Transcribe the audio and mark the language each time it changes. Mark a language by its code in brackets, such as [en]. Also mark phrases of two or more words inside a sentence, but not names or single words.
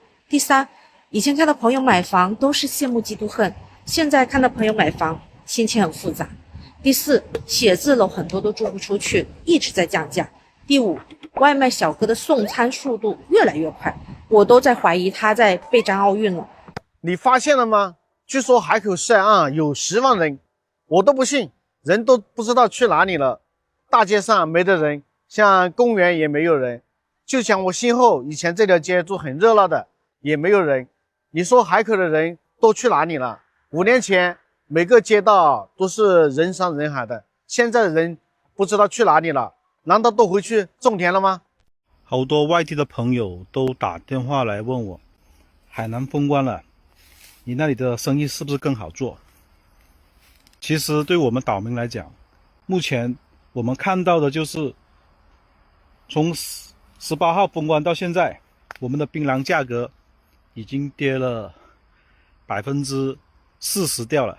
[zh] 第三，以前看到朋友買房都是羨慕嫉妒恨，現在看到朋友買房心情很複雜。第四，寫字樓很多都租不出去，一直在降價。第五，外賣小哥的送餐速度越來越快，我都在懷疑他在備戰奧運了。你發現了嗎？據說海口市啊有10萬人，我都不信，人都不知道去哪裡了。大街上沒得人，像公園也沒有人，就像我身後以前這條街就很熱鬧的，也沒有人。你說海口的人都去哪裡了？5年前每個街道都是人山人海的，現在的人不知道去哪裡了，難道都回去種田了嗎？好多外地的朋友都打電話來問我，海南封關了，你那裡的生意是不是更好做？其實對我們島民來講，目前我們看到的就是從18號封關到現在，我們的檳榔價格已經跌了40%掉了。